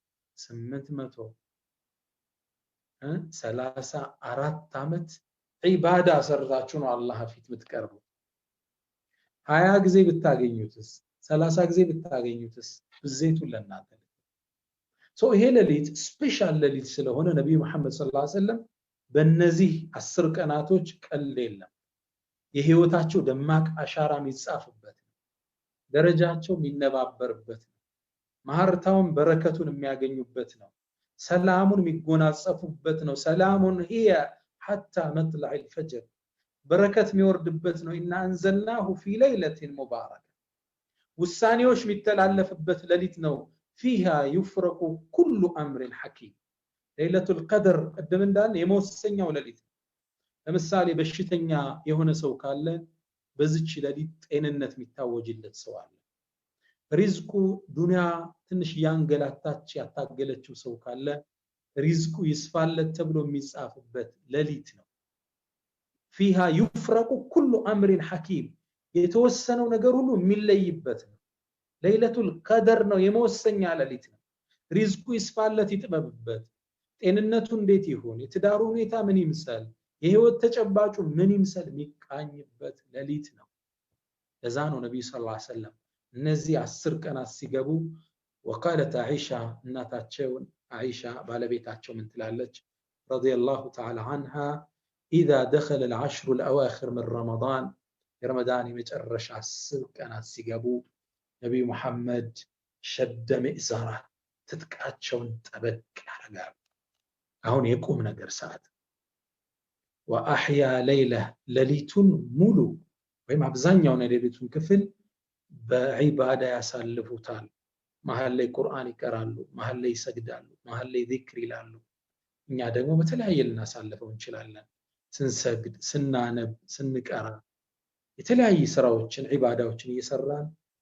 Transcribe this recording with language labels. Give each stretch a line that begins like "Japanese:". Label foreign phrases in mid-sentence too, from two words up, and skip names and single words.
Amharic: 834 ዓመት ዒባዳ ሰርታችሁ ነው አላህ ፊት የምትቀርቡ። 20 ጊዜ ብታገኙትስ 30 ጊዜ ብታገኙትስ ብዜቱን ለእናንተ ይሄ ሌሊት ስፔሻል ሌሊት ስለሆነ ነብዩ መሐመድ
Arabic: صلى الله عليه وسلم
Amharic: በእነዚህ 10 ቀናቶች ቀልድ የለም። የህይወታቸው ደማቅ አሻራ የሚጻፍበት ደረጃቸው የሚነባበርበት ነው። ማህርታውን በረከቱን የሚያገኙበት ነው። ሰላሙን የሚጎናጸፉበት ነው። ሰላሙን
Arabic: هي حتى مطلع الفجر
Amharic: በረከት የሚወርድበት ነው።
Arabic: إنا أنزلناه في ليلة مباركة
Amharic: ውሳኔዎች የሚተላለፍበት ሌሊት ነው።
Arabic: فيها يفرق كل امر حكيم ليلة القدر
Amharic: ቀደም እንዳልን የመወሰኛው ሌሊት ነው። ለምሳሌ በሽተኛ የሆነ ሰው ካለ በዚች ሌሊት ጤንነት የሚታወጅለት ሰው አለ። ሪዝቁ ዱንያ ትንሽ ያንገላታች ያታገለችው ሰው ካለ ሪዝቁ ይስፋለት ተብሎ የሚጻፍበት ሌሊት ነው።
Arabic: فيها يفرق كل امر حكيم
Amharic: የተወሰነው ነገር ሁሉ የሚለይበት ነው።
Arabic: ليلة القدر
Amharic: ነው የመወሰኛ ሌሊት ነው። ሪዝቁ ይስፋለት ይጥበብበት፣ ጤንነቱ እንዴት ይሁን፣ የትዳሩ ሁኔታ ምን ይምሰል፣ የህይወት ተጨባጩ ምን ይምሰል የሚቃኝበት ሌሊት ነው። ለዛ ነው ነብዩ
Arabic: صلى الله عليه وسلم
Amharic: እነዚህ 10 ቀናት ሲገቡ ወቃለት አይሻ እናታቸው አይሻ ባለቤታቸው ምን ትላለች?
Arabic: رضي الله تعالى عنها اذا دخل العشر الاواخر من رمضان
Amharic: የረመዳን የመጨረሻ 10 ቀናት ሲገቡ ነብዩ መሐመድ
Arabic: شد مئزره
Amharic: ትጥቃቸውን ጠበቅ ያደርጋሉ። አሁን የቁም ነገር ሰዓት
Arabic: وأحيا ليله
Amharic: ሌሊቱን ሙሉ ወይም አብዛኛውን የሌሊቱን ክፍል በዒባዳ ያሳልፉታል። መሃል ላይ ቁርአን ይቀራሉ፣ መሃል ላይ ይሰግዳሉ፣ መሃል ላይ ዚክር ይላሉ። እኛ ደግሞ በተለያየ ልናሳልፈው እንችላለን። ስንሰግድ፣ ስናነብ፣ ስንቀራ የተለያየ ስራዎችን ዒባዳዎችን እየሰራን